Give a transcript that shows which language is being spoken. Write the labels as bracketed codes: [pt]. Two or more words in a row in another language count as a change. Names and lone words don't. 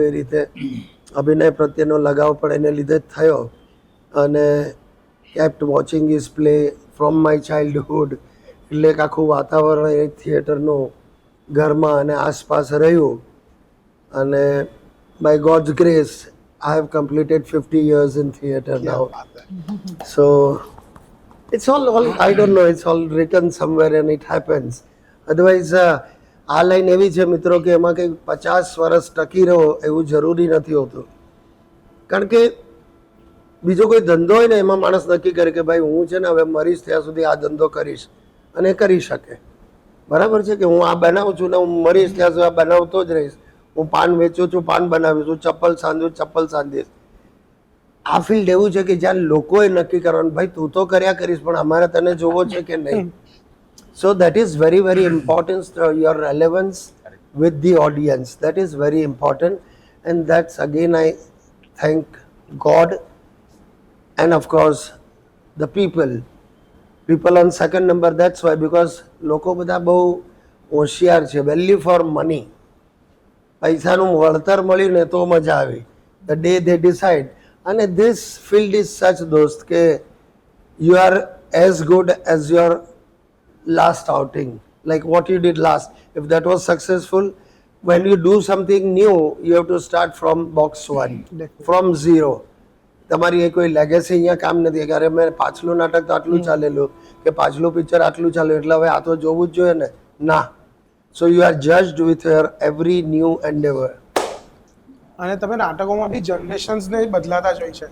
[gu] એ રીતે અભિનય પ્રત્યેનો લગાવ પણ એને લીધે જ થયો, અને [en] kept watching is play from my childhood. [gu] એટલે એક આખું વાતાવરણ એ થિયેટરનું ઘરમાં અને આસપાસ રહ્યું, અને [en] by God's grace I have completed 50 years in theatre now. So it's all I don't know, it's all written somewhere and it happens. [gu] Otherwise આ લાઈન એવી છે મિત્રો કે એમાં કંઈ 50 વર્ષ ટકી રહો એવું જરૂરી નથી હોતું. કારણ કે બીજો કોઈ ધંધો હોય ને એમાં માણસ નક્કી કરે કે ભાઈ હું છે ને હવે મરીશ ત્યાં સુધી આ ધંધો કરીશ, અને કરી શકે. બરાબર છે કે હું આ બનાવું છું ને હું મરીશ ત્યાં સુધી આ બનાવતો જ રહીશ. હું પાન વેચું છું, પાન બનાવીશ. હું ચપ્પલ સાંધું, ચપ્પલ સાંધીશ. આ ફિલ્ડ એવું છે કે જ્યાં લોકોએ નક્કી કરવાનું ભાઈ તું તો કર્યા કરીશ પણ અમારે તને જોવો છે કે નહીં. [en] So that is very, very important, your relevance with the audience. That is very important. And that's again, I thank God and of course the people. People on second number, that's why, because [gu] લોકો બધા બહુ હોશિયાર છે. [en] value for money, [gu] પૈસાનું વળતર મળ્યું ને તો મજા આવી. [en] the day they decide. અને this field is such [gu] દોસ્ત કે [en] you are as good as your last outing, like what you did last. If that was successful, when you do something new, you have to start from box one, from zero. [gu] તમારી એ કોઈ લેગેસી અહીંયા કામ નથી કે અરે મેં પાછલું નાટક તો આટલું ચાલેલું કે પાછલું પિક્ચર આટલું ચાલ્યું એટલે હવે આ તો જોવું જ જોઈએ ને. ના. [en] so you are judged with your every new endeavour. [gu] અને તમે નાટકોમાં બી જનરેશન્સને બદલાતા જ હોય છે.